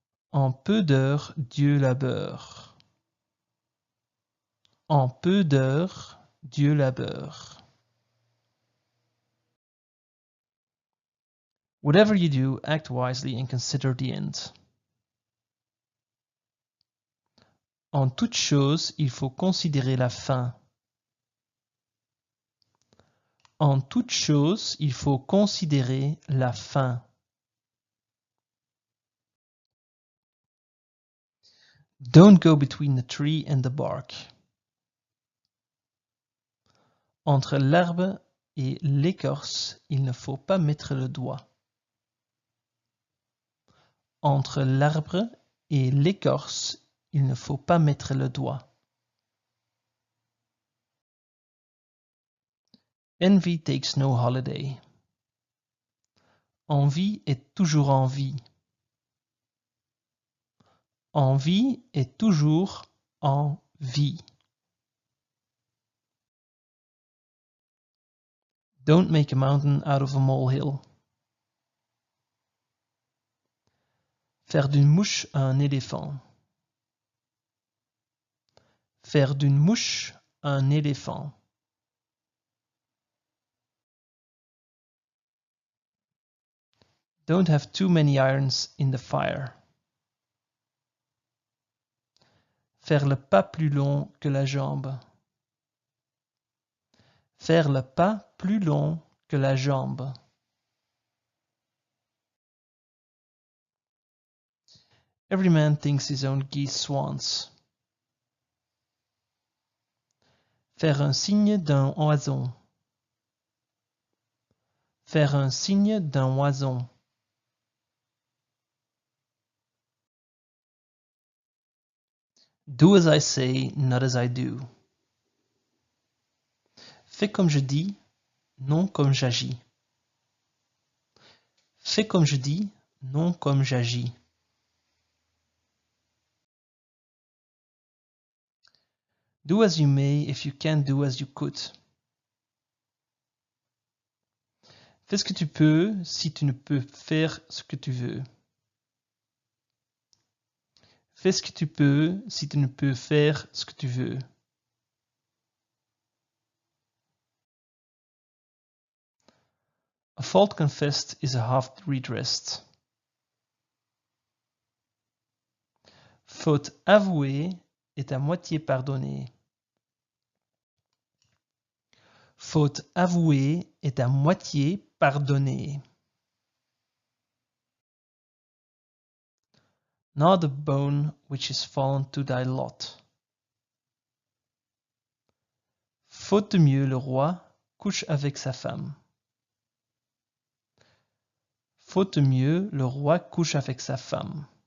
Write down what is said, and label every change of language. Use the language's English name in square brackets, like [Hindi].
[French] En peu d'heures, Dieu labeur. En peu d'heures, Dieu labeur. [English] Whatever you do, act wisely and consider the end. [French] En toute chose, il faut considérer la fin. En toute chose, il faut considérer la fin. [English] Don't go between the tree and the bark. [French] Entre l'arbre et l'écorce, il ne faut pas mettre le doigt. Entre l'arbre et l'écorce, il ne faut pas mettre le doigt. [English] Envy takes no holiday. [French] Envie est toujours envie. Envie est toujours en vie. [English] Don't make a mountain out of a molehill. [French] Faire d'une mouche un éléphant. Faire d'une mouche un éléphant. [English] Don't have too many irons in the fire. [French] Faire le pas plus long que la jambe. Faire le pas plus long que la jambe. [English] Every man thinks his own geese swans. [French] Faire un signe d'un oison. Faire un signe d'un oison. [English] Do as I say, not as I do. [French] Fais comme je dis, non comme j'agis. Fais comme je dis, non comme j'agis. [English] Do as you may if you can't do as you could. [French] Fais ce que tu peux si tu ne peux faire ce que tu veux. Fais ce que tu peux si tu ne peux faire ce que tu veux. [English] A fault confessed is a half redressed. [French] Faute avouée est à moitié pardonnée. Faute avouée est à moitié pardonnée. [English] Not the bone which is fallen to thy lot. [French] Faute de mieux, le roi couche avec sa femme. Faute de mieux, le roi couche avec sa femme.